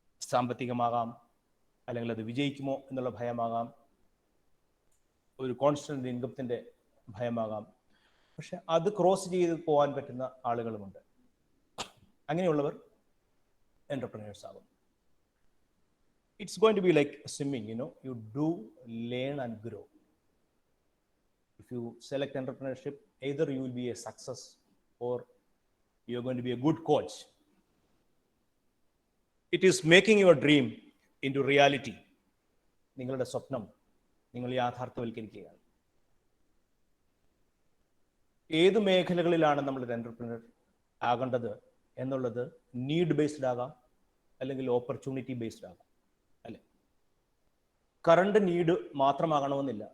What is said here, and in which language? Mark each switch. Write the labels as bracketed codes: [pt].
[ml] സാമ്പത്തികമാകാം, അല്ലെങ്കിൽ അത് വിജയിക്കുമോ എന്നുള്ള ഭയമാകാം, ഒരു കോൺസ്റ്റന്റ് ഇൻകത്തിൻ്റെ ഭയമാകാം. പക്ഷെ അത് ക്രോസ് ചെയ്ത് പോകാൻ പറ്റുന്ന ആളുകളുമുണ്ട്. അങ്ങനെയുള്ളവർ entrepreneurs ആകും. [en] It's going to be like swimming, you do, learn and grow. If you select entrepreneurship, either you will be a success or you're going to be a good coach. It is making your dream into reality. [ml] നിങ്ങളുടെ സ്വപ്നം നിങ്ങൾ യാഥാർത്ഥ്യവൽക്കരിക്കുകയാണ്. ഏത് മേഖലകളിലാണ് നമ്മളൊരു എൻ്റർപ്രനർ ആകേണ്ടത് എന്നുള്ളത് need based ആകാം, അല്ലെങ്കിൽ opportunity based ആകാം. അല്ലെ, കറണ്ട് നീഡ് മാത്രമാകണമെന്നില്ല.